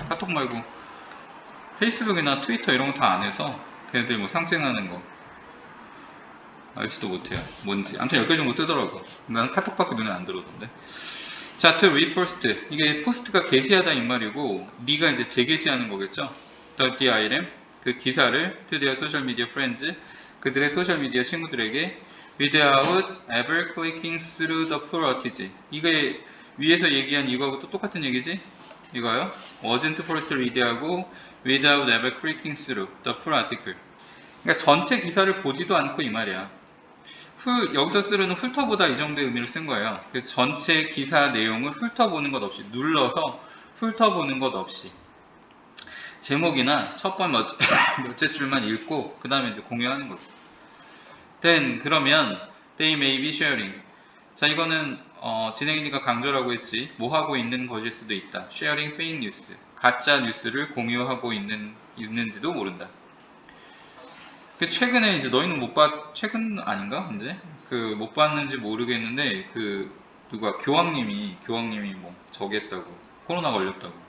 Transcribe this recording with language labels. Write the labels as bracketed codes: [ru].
[ko] 카톡 말고 페이스북이나 트위터 이런 거 다 안 해서 걔네들 뭐 상징하는 거 알지도 못해요. 뭔지. 아무튼 10개 정도 뜨더라고. 난 카톡밖에 눈에 안 들어오던데. [en] 자, to repost. [ko] 이게 포스트가 게시하다 이 말이고, 네가 이제 재게시하는 거겠죠? [en] the item, [ko] 그 기사를 [en] to their social media friends, [ko] 그들의 소셜 미디어 친구들에게 [en] without ever clicking through the full article. [ko] 이게 위에서 얘기한 이거하고 또 똑같은 얘기지? 이거요? [en] wasn't first read하고 without ever clicking through the full article. [ko] 그러니까 전체 기사를 보지도 않고 이 말이야. 여기서 쓰려는 훑어보다 이 정도의 의미를 쓴 거예요. 전체 기사 내용을 훑어보는 것 없이, 눌러서 훑어보는 것 없이 제목이나 첫 번 몇째 줄만 읽고 그 다음에 이제 공유하는 거죠. [en] Then [ko] 그러면 [en] they may be sharing. [ko] 자, 이거는 진행이니까 강조라고 했지. 뭐 하고 있는 것일 수도 있다. [en] Sharing fake news. [ko] 가짜 뉴스를 공유하고 있는지도 모른다. 최근에 이제 너희는 최근 아닌가? 이제 못 봤는지 모르겠는데 누가 교황님이 뭐 저기 했다고, 코로나 걸렸다고.